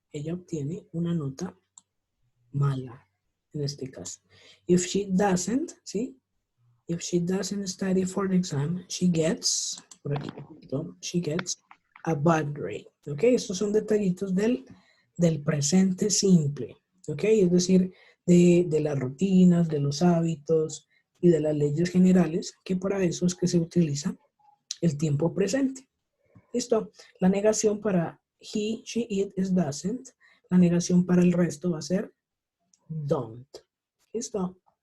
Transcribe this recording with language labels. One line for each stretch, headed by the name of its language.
Spanish: Ella obtiene una nota mala en este caso.
English: If she doesn't,
Spanish: ¿sí?
English: If she doesn't study for the exam, she gets,
Spanish: por aquí,
English: she gets a bad grade.
Spanish: ¿Ok? Estos son detallitos del presente simple. ¿Ok? Es decir, de las rutinas, de los hábitos y de las leyes generales, que para eso es que se utiliza el tiempo presente. ¿Listo? La negación para he, she, it es doesn't. La negación para el resto va a ser don't. ¿Listo?